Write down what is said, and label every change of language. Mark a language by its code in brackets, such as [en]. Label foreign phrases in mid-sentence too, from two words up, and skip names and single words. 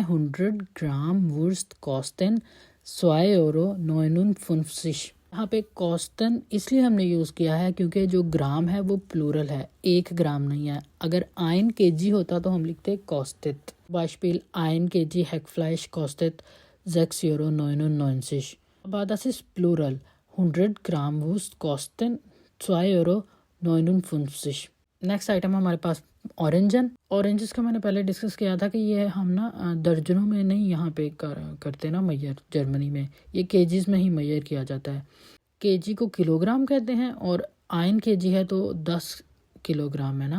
[de] 100 Gramm Wurst kosten €2,950. [hi] यहाँ पे कॉस्टन इसलिए हमने यूज़ किया है क्योंकि जो ग्राम है वो प्लूरल है, 1 ग्राम नहीं है। अगर [de] ein kg [hi] होता तो हम लिखते कॉस्टेट। [de] Beispiel ein kg Hackfleisch kostet €6,990. अब das ist Plural, 100 Gramm Wurst kosten €2,950. [en] next item [hi] हमारे पास ऑरेंजेस का मैंने पहले डिस्कस किया था कि ये हम ना दर्जनों में नहीं यहाँ पे करते ना मेजर, जर्मनी में ये केजीज में ही मेजर किया जाता है। केजी को किलोग्राम कहते हैं और [de] ein kg [hi] है तो 10 किलोग्राम है ना।